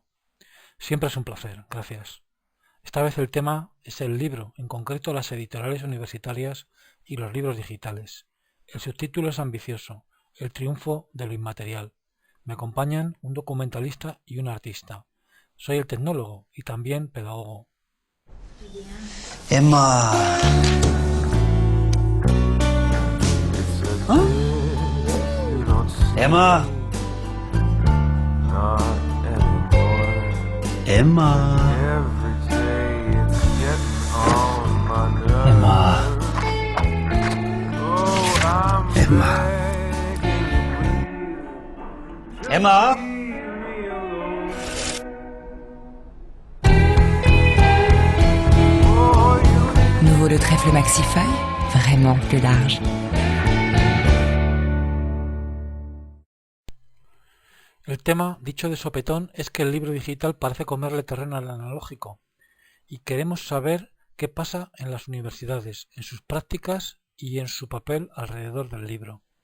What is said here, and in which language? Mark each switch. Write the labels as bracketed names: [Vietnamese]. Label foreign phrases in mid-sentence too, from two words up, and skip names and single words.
[Spanish] Siempre es un placer, gracias. Esta vez el tema es el libro, en concreto las editoriales universitarias y los libros digitales. El subtítulo es ambicioso, El triunfo de lo inmaterial. Me acompañan un documentalista y un artista. Soy el tecnólogo y también pedagogo. Emma. ¿Ah? Emma. Emma. Emma. Emma. Emma. [French] Nouveau le trèfle maxifeuille, vraiment plus large. [Spanish] El tema, dicho de sopetón, es que el libro digital parece comerle terreno al analógico y queremos saber qué pasa en las universidades, en sus prácticas y en su papel alrededor del libro.